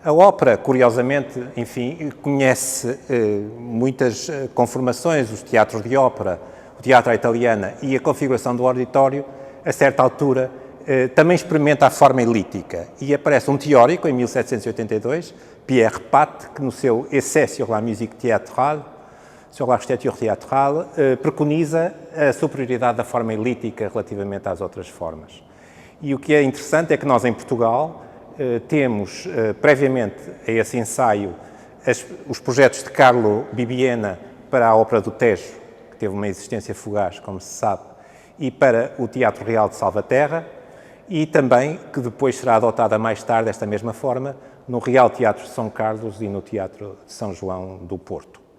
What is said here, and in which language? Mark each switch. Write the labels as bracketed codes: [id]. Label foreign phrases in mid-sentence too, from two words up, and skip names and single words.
[pt] A ópera, curiosamente, enfim, conhece muitas conformações, os teatros de ópera, o teatro à italiana e a configuração do auditório, a certa altura, também experimenta a forma elíptica. E aparece um teórico, em 1782, Pierre Pat, que no seu Essai sur la musique théâtrale, sur l'architecture théâtrale, preconiza a superioridade da forma elíptica relativamente às outras formas. E o que é interessante é que nós, em Portugal, temos, previamente a esse ensaio, os projetos de Carlo Bibbiena para a Ópera do Tejo, que teve uma existência fugaz, como se sabe, e para o Teatro Real de Salvaterra, e também que depois será adotada mais tarde, desta mesma forma, no Real Teatro de São Carlos e no Teatro de São João do Porto.